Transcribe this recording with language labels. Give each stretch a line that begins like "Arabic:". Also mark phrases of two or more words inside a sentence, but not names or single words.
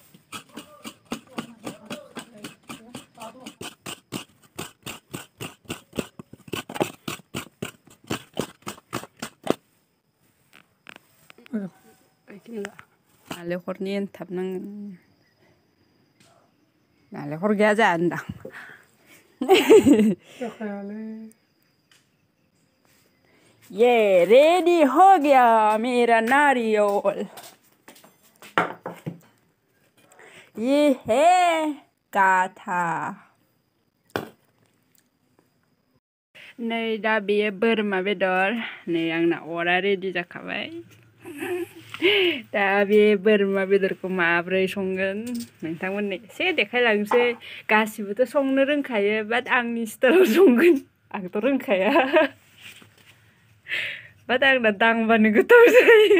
Bodo: नालेंखरनि एनथाब नांगोन नालेंखर गैया जाहा होनदां
Hindi: ये रेडी हो गया मेरा नारियल ये है गाथा
Bodo: नै दा बेयो बोरमा बेदर नै आंना अरा रेडी जाखाबाय दा बे बोरमा बेदरखौ माब्रै संगोन नोंथांमोननो एसे देखायलांसै गासिबोथ' संनो रोंखायो बाट आंनि स्टाइलाव संगोन आंथ' रोंखाया बाट आंना दांबानो गोथाव जायो